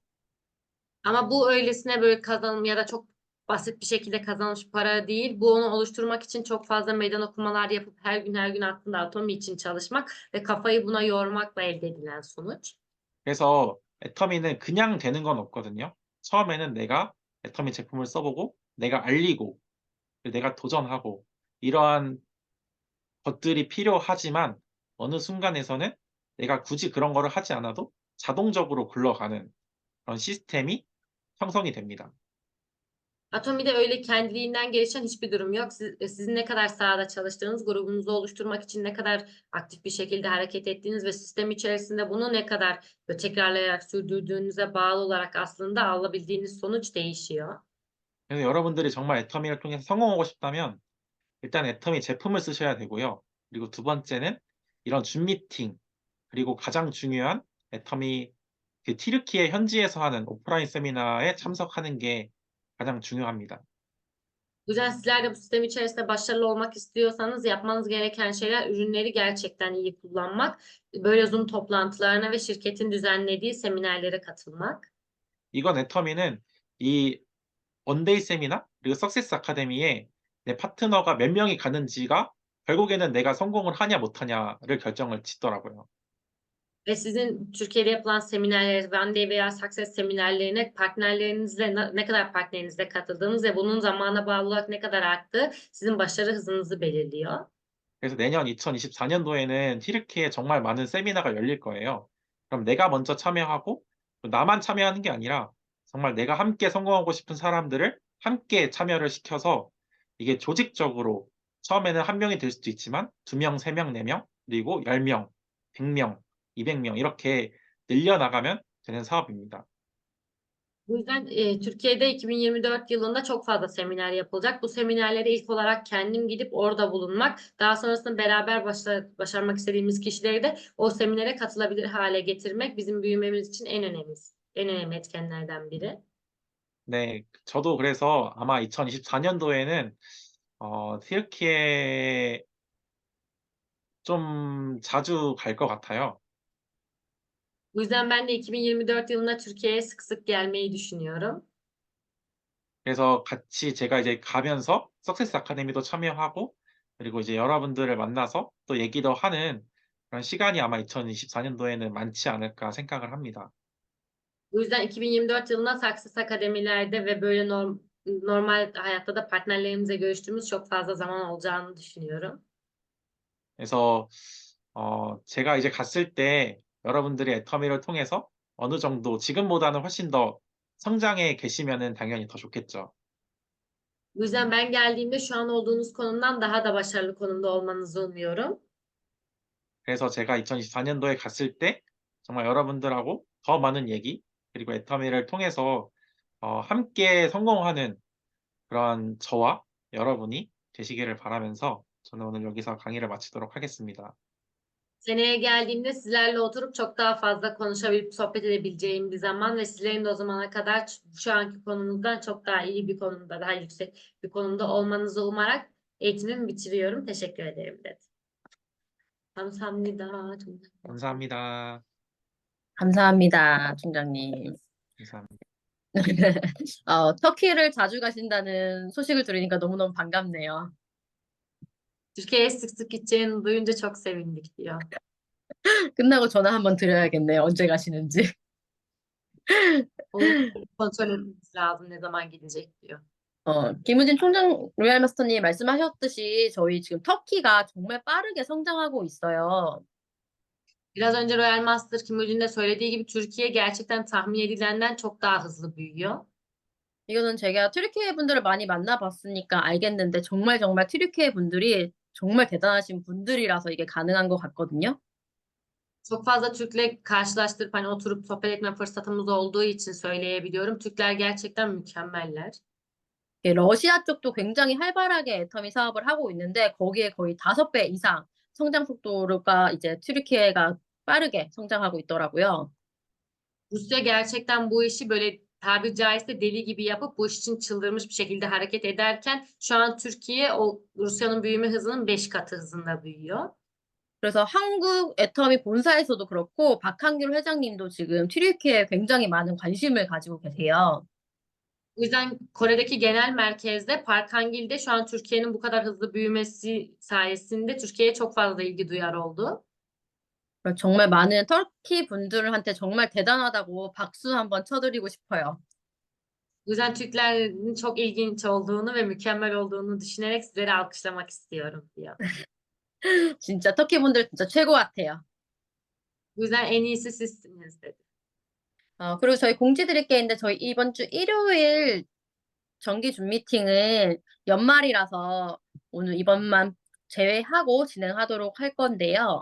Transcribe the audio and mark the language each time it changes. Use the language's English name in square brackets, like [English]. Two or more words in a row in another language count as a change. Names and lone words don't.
[Turkish] Ama bu öylesine böyle kazanım ya da çok basit bir şekilde kazanmış para değil. Bu onu oluşturmak için çok fazla meydan okumalar yapıp her gün aslında Atom için çalışmak ve kafayı buna yormakla elde edilen sonuç. [Korean] 그래서 애터미는 그냥 되는 건 없거든요. 처음에는 내가 애터미 제품을 써보고 내가 알리고 내가 도전하고 이러한 것들이 필요하지만 어느 순간에서는 내가 굳이 그런 거를 하지 않아도 자동적으로 굴러가는 그런 시스템이 형성이 됩니다. [Turkish] Atomi'de öyle kendiliğinden gelişen hiçbir durum yok. Sizin ne kadar sahada çalıştığınız, grubunuzu oluşturmak için ne kadar aktif bir şekilde hareket ettiğiniz ve sistem içerisinde bunu ne kadar tekrarlayarak sürdürdüğünüze bağlı olarak aslında alabildiğiniz sonuç değişiyor. [Korean] 그래서 여러분들이 정말 애터미를 통해서 성공하고 싶다면 일단 애터미 제품을 쓰셔야 되고요. 그리고 두 번째는 이런 줌 미팅, 그리고 가장 중요한 애터미 그 튀르키예 현지에서 하는 오프라인 세미나에 참석하는 게 가장 중요합니다. [Turkish] O yüzden sizler de bu sistem içerisinde başarılı olmak istiyorsanız yapmanız gereken şeyler ürünleri gerçekten iyi kullanmak, böyle Zoom toplantılarına ve şirketin düzenlediği seminerlere katılmak. [Korean] 이건 애터미는 이 원데이 세미나 그리고 석세스 아카데미에 내 파트너가 몇 명이 가는지가 결국에는 내가 성공을 하냐 못하냐를 결정을 짓더라고요. [Turkish] Ve sizin Türkiye'de yapılan seminerlere, One veya Success seminerlerine partnerlerinizle ne kadar partnerinizle katıldığınız ve bunun zamana bağlı olarak ne kadar arttığı sizin başarı hızınızı belirliyor. [Korean] 그래서 내년 2024년도에는 튀르키예에 정말 많은 세미나가 열릴 거예요. 그럼 내가 먼저 참여하고 또 나만 참여하는 게 아니라 정말 내가 함께 성공하고 싶은 사람들을 함께 참여를 시켜서 이게 조직적으로 처음에는 한 명이 될 수도 있지만 두 명, 세 명, 네 명, 그리고 10명, 100명, 200명 이렇게 늘려나가면 되는 사업입니다. [Turkish] Bu yüzden Türkiye'de 2024 yılında çok fazla seminer yapılacak. Bu seminerlere ilk olarak kendim gidip orada bulunmak, daha sonrasında beraber başarmak istediğimiz kişileri de o seminere katılabilir hale getirmek bizim büyümemiz için en önemli etkenlerden biri. [Korean] 네, 저도 그래서 아마 2024년도에는 튀르키예 좀 자주 갈 것 같아요. [Turkish] Bu yüzden ben de 2024 yılında Türkiye'ye sık sık gelmeyi düşünüyorum. [Korean] 그래서 같이 제가 이제 가면서 석세스 아카데미도 참여하고 그리고 이제 여러분들을 만나서 또 얘기도 하는 그런 시간이 아마 2024년도에는 많지 않을까 생각을 합니다. [Turkish] Bu yüzden 2024 yılında Success Akademilerde ve böyle normal hayatta da partnerlerimizle görüştüğümüz çok fazla zaman olacağını düşünüyorum. [Korean] 그래서 제가 이제 갔을 때 여러분들이 애터미를 통해서 어느 정도 지금보다는 훨씬 더 성장해 계시면은 당연히 더 좋겠죠. [Turkish] Bu yüzden ben geldiğimde şu an olduğunuz konumdan daha da başarılı konumda olmanızı umuyorum. [Korean] 그래서 제가 2024년도에 갔을 때 정말 여러분들하고 더 많은 얘기 그리고 애터미를 통해서 함께 성공하는 그런 저와 여러분이 되시기를 바라면서 저는 오늘 여기서 강의를 마치도록 하겠습니다. [Turkish] Seneye geldiğimde sizlerle oturup çok daha fazla konuşabilip sohbet edebileceğim bir zaman ve sizlerin de o zamana kadar şu anki konumuzdan çok daha iyi bir konumda, daha yüksek bir konumda olmanızı umarak eğitimimi bitiriyorum. Teşekkür ederim dedi. [Korean] 감사합니다. 감사합니다. 감사합니다, 총장님. 감사합니다. 터키를 자주 가신다는 소식을 들으니까 너무너무 반갑네요. [Turkish] Türkiye'ye sık sık gideceğini duyunca çok sevindik diyor. [Korean] 끝나고 전화 한번 드려야겠네요. 언제 가시는지. [Turkish] Onu kontrol etmemiz lazım ne zaman gidecek diyor. [Korean] 김우진 총장 로얄 마스터님 말씀하셨듯이 저희 지금 터키가 정말 빠르게 성장하고 있어요. [Turkish] Biraz önce Royal Master Kim Ujin'de söylediği gibi Türkiye gerçekten tahmin edilenden çok daha hızlı büyüyor. [Korean] 이거는 제가 튀르키예 분들을 많이 만나봤으니까 알겠는데 정말 정말 튀르키예 분들이 정말 대단하신 분들이라서 이게 가능한 것 같거든요. [Turkish] Çok fazla Türk'le karşılaştırıp hani oturup sohbet etme fırsatımız olduğu için söyleyebiliyorum. Türkler gerçekten mükemmeller. [Korean] 러시아 쪽도 굉장히 활발하게 애터미 사업을 하고 있는데 거기에 거의 5배 이상 성장 속도가 이제 튀르키예가 빠르게 성장하고 있더라고요. [Turkish] Rusya gerçekten bu işi böyle tabiri caizse deli gibi yapıp bu iş için çıldırmış bir şekilde hareket ederken şu an Türkiye o Rusya'nın büyüme hızının 5 katı hızında büyüyor. [Korean] 그래서 한국 애터미 본사에서도 그렇고 박한길 회장님도 지금 튀르키예에 굉장히 많은 관심을 가지고 계세요. [Turkish] O yüzden Kore'deki genel merkezde Park Hang-il'de şu an Türkiye'nin bu kadar hızlı büyümesi sayesinde Türkiye'ye çok fazla ilgi duyar oldu. [Korean] 정말 많은 터키 분들한테 정말 대단하다고 박수 한번 쳐드리고 싶어요. [Turkish] O yüzden Türklerin çok ilginç olduğunu ve mükemmel olduğunu düşünerek sizleri alkışlamak istiyorum diyor. [Korean] 진짜 터키 분들 진짜 최고 같아요. [Turkish] O yüzden en iyisi sizsiniz dedi. [Korean] 그리고 저희 공지 드릴 게 있는데 저희 이번 주 일요일 정기 줌 미팅은 연말이라서 오늘 이번만 제외하고 진행하도록 할 건데요.